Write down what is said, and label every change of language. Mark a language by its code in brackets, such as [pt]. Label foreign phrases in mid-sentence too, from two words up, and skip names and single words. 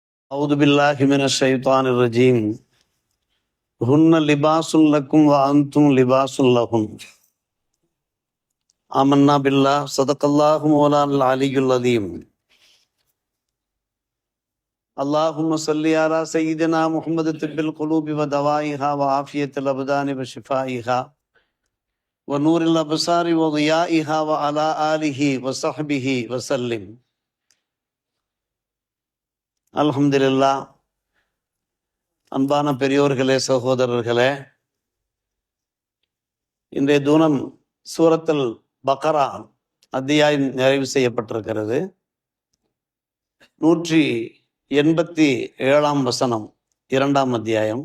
[ar] أعوذ بالله من الشيطان الرجيم هن لباس لكم وأنتم لباس لهن آمنا بالله صدق الله مولانا العلي العظيم اللهم صل على سيدنا محمد طب القلوب ودوائها وعافية الأبدان وشفائها ونور الأبصار وضيائها وعلى آله وصحبه وسلم. [ta] அல்ஹம்துலில்லாஹ். அன்பான பெரியோர்களே, சகோதரர்களே, இன்றைய தினம் சூரத்துல் பக்ரா அத்தியாயம் நிறைவு செய்யப்பட்டிருக்கிறது. 187 வசனம், 2ஆம் அத்தியாயம்.